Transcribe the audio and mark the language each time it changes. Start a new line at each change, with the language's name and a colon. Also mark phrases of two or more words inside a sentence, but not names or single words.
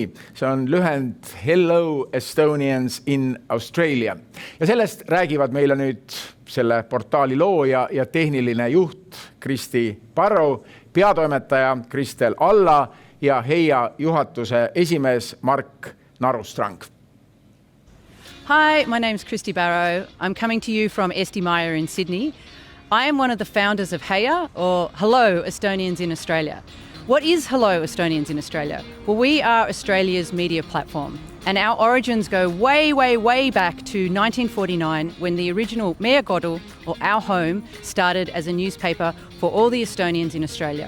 Estonian: See on lühend Hello Estonians in Australia. Ja sellest räägivad meile nüüd selle portaali looja ja tehniline juht Kristi Parro, peatoimetaja Kristel Alla ja Heia juhatuse esimees Mark Narustrang.
English: Hi, my name's Kristi Barrow. I'm coming to you from Esti Meyer in Sydney. I am one of the founders of Heia, or Hello Estonians in Australia. What is Hello Estonians in Australia? Well, we are Australia's media platform, and our origins go way, way, way back to 1949 when the original Meie Kodu, or Our Home, started as a newspaper for all the Estonians in Australia.